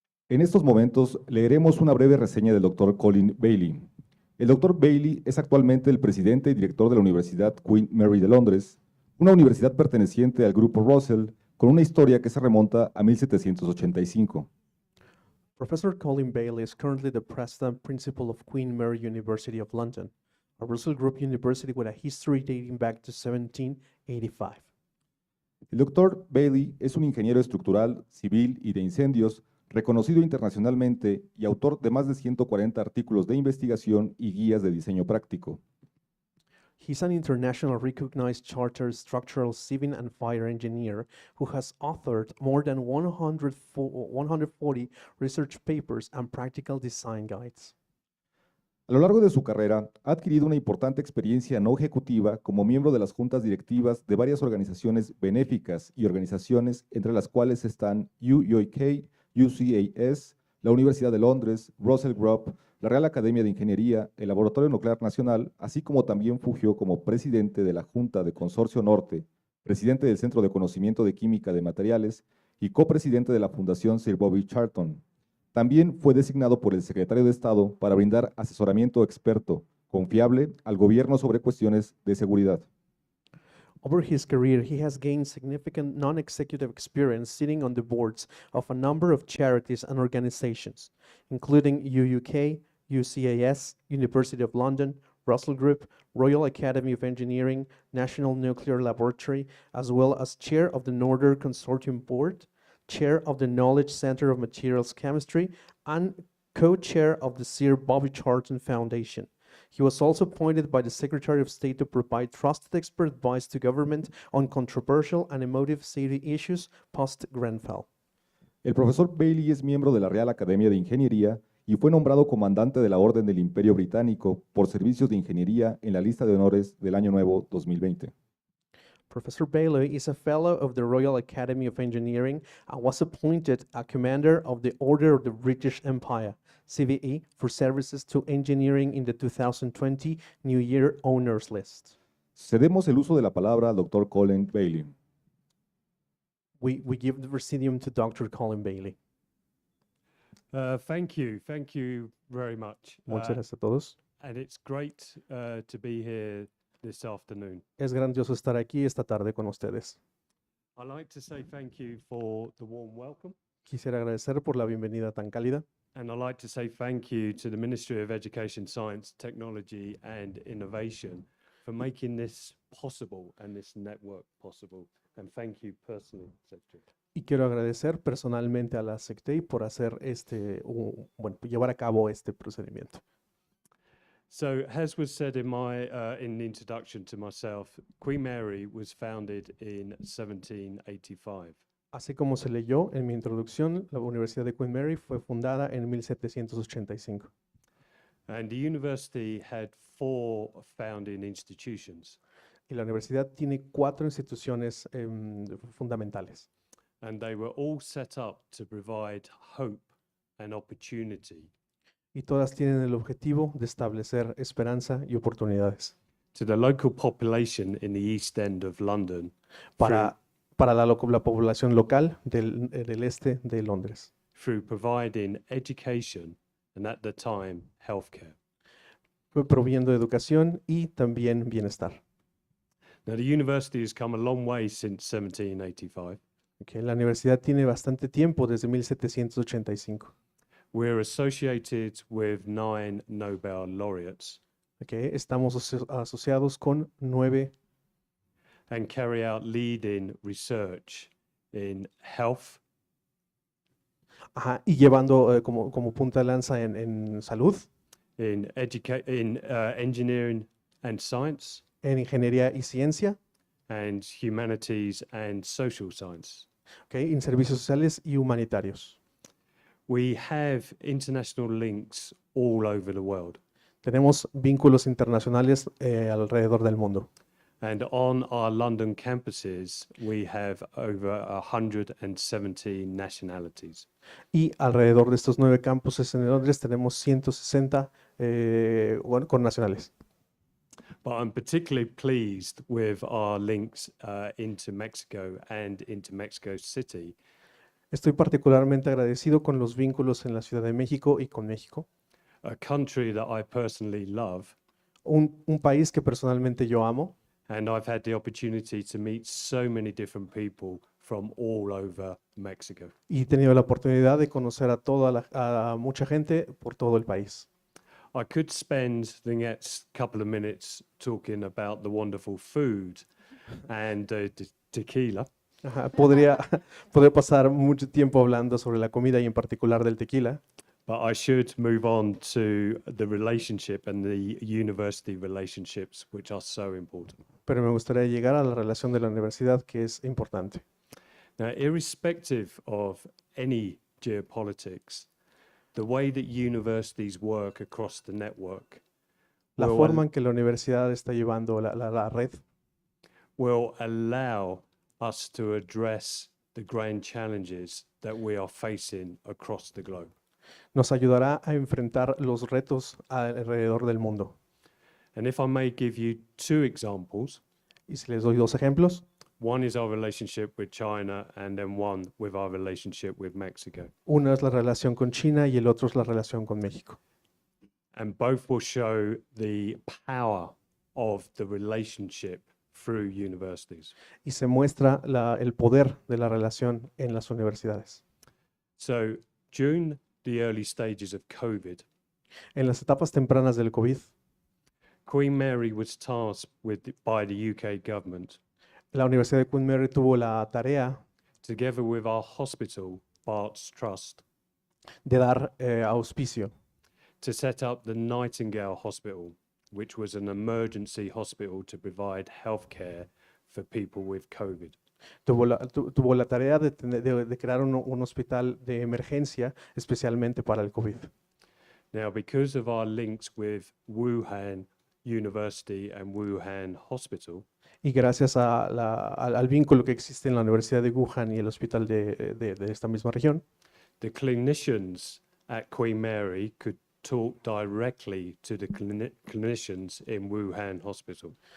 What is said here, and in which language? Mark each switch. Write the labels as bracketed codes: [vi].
[es] En estos momentos leeremos una breve reseña del Dr. Colin Bailey. El Dr. Bailey es actualmente el presidente y director de la Universidad Queen Mary de Londres, una universidad perteneciente al Grupo Russell, con una historia que se remonta a 1785. [en] Professor Colin Bailey is currently the President Principal of Queen Mary University of London, a Russell Group university with a history dating back to 1785. [es] El Dr. Bailey es un ingeniero estructural, civil y de incendios, reconocido internacionalmente y autor de más de 140 artículos de investigación y guías de diseño práctico. [en] He's an international recognized chartered structural civil and fire engineer who has authored more than 140 research papers and practical design guides. [es] A lo largo de su carrera, ha adquirido una importante experiencia no ejecutiva como miembro de las juntas directivas de varias organizaciones benéficas y organizaciones entre las cuales están UUK, UCAS, la Universidad de Londres, Russell Group, la Real Academia de Ingeniería, el Laboratorio Nuclear Nacional, así como también fungió como presidente de la Junta de Consorcio Norte, presidente del Centro de Conocimiento de Química de Materiales y copresidente de la Fundación Sir Bobby Charlton. También fue designado por el Secretario de Estado para brindar asesoramiento experto, confiable, al gobierno sobre cuestiones de seguridad. [en] Over his career, he has gained significant non-executive experience sitting on the boards of a number of charities and organizations, including UUK, UCAS, University of London, Russell Group, Royal Academy of Engineering, National Nuclear Laboratory, as well as chair of the Northern Consortium Board, chair of the Knowledge Center of Materials Chemistry, and co-chair of the Sir Bobby Charlton Foundation. He was also appointed by the Secretary of State to provide trusted expert advice to government on controversial and emotive city issues post-Grenfell. [es] El profesor Bailey es miembro de la Real Academia de Ingeniería y fue nombrado comandante de la Orden del Imperio Británico por servicios de ingeniería en la lista de honores del Año Nuevo 2020. [en] Professor Bailey is a fellow of the Royal Academy of Engineering and was appointed a commander of the Order of the British Empire, CBE, for services to engineering in the 2020 New Year Honors List. [es] Cedemos el uso de la palabra al Dr. Colin Bailey. [en] We give the presidium to Dr. Colin Bailey. Thank you very much. [es] Muchas gracias a todos. [en] And it's great to be here this afternoon. [es] Es grandioso estar aquí esta tarde con ustedes. [en] I'd like to say thank you for the warm welcome. [es] Quisiera agradecer por la bienvenida tan cálida. [en] And I'd like to say thank you to the Ministry of Education, Science, Technology and Innovation for making this possible and this network possible. And thank you personally, Secretary. [es] Y quiero agradecer personalmente a la SECTEI por hacer llevar a cabo este procedimiento. [en] So, as was said in the introduction to myself, Queen Mary was founded in 1785. [es] Así como se leyó en mi introducción, la Universidad de Queen Mary fue fundada en 1785. [en] And the university had 4 founding institutions. [es] Y la universidad tiene 4 instituciones fundamentales. [en] And they were all set up to provide hope and opportunity [es] Y todas tienen el objetivo de establecer esperanza y oportunidades [en] to the local population in the East End of London [es] para la población local del este de Londres, [en] through providing education and at the time healthcare. [es] proviendo educación y también bienestar. [en] Now the university has come a long way since 1785. [es] Okay, la universidad tiene bastante tiempo, desde 1785. [en] We're associated with 9 Nobel laureates [es] Okay, estamos asociados con 9 [en] and carry out leading research in health, [es] y llevando como punta de lanza en salud, [en] in engineering and science, [es] en ingeniería y ciencia, [en] and humanities and social science. [es] okay, en servicios sociales y humanitarios. [en] We have international links all over the world. [es] Tenemos vínculos internacionales alrededor del mundo. [en] And on our London campuses, we have over 170 nationalities. [es] Y alrededor de estos 9 campuses en Londres tenemos 160 connacionales. [en] But I'm particularly pleased with our links into Mexico and into Mexico City. [es] Estoy particularmente agradecido con los vínculos en la Ciudad de México y con México, [en] A country that I personally love, [es] un país que personalmente yo amo, [en] and I've had the opportunity to meet so many different people from all over Mexico. [es] y he tenido la oportunidad de conocer a mucha gente por todo el país. [en] I could spend the next couple of minutes talking about the wonderful food and tequila, [es] Ajá, podría pasar mucho tiempo hablando sobre la comida y en particular del tequila, [en] but I should move on to the relationship and the university relationships, which are so important. [es] pero me gustaría llegar a la relación de la universidad, que es importante. [en] Now, irrespective of any geopolitics, the way that universities work across the network [es] La [en] will [es] forma en que la universidad está llevando la red [en] will allow us to address the grand challenges that we are facing across the globe. [es] nos ayudará a enfrentar los retos alrededor del mundo. [en] And if I may give you 2 examples, [es] Y si les doy 2 ejemplos, [en] One is our relationship with China, and then one with our relationship with Mexico. [es] Una es la relación con China y el otro es la relación con México. [en] And both will show the power of the relationship through universities. [es] Y se muestra el poder de la relación en las universidades. [en] So during the early stages of COVID, [es] En las etapas tempranas del COVID, [en] Queen Mary was tasked by the UK government, [es] la Universidad de Queen Mary tuvo la tarea [en] together with our hospital, Bart's Trust, [es] de dar auspicio [en] to set up the Nightingale Hospital, which was an emergency hospital to provide healthcare for people with COVID. [es] tuvo la tarea de crear un hospital de emergencia especialmente para el COVID. [en] Now, because of our links with Wuhan University and Wuhan Hospital, [es] Y gracias al vínculo que existe en la Universidad de Wuhan y el hospital de esta misma región, [en] the clinicians at Queen Mary could talk directly to the clinicians in Wuhan Hospital.